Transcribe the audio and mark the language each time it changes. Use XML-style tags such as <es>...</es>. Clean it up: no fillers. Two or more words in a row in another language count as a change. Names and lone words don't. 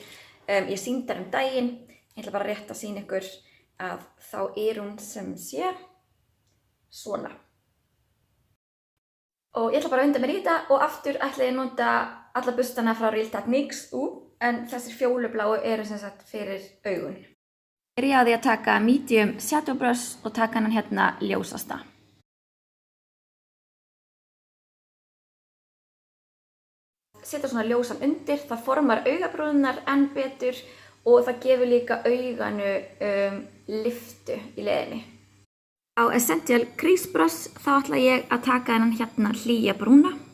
<is>Ég sýndi þær daginn, ég ætla bara rétt að sýna ykkur að þá er hún sem sé svona. Og ég ætla bara að vinda mér í þetta og aftur ætla ég að nota alla bustana frá Real Techniques en þessir fjólubláu eru sem sagt fyrir augun. Ég byrjaði að taka</is> <en>medium shadow brush</en> <is>og taka hann hérna ljósasta. Setja svona ljósan undir, það formar augabrúnirnar enn betur og það gefur líka auganu lyftu í leiðinni. Á Essential Crease Brush þá ætla ég að taka hennan hérna hlýja brúna.</is>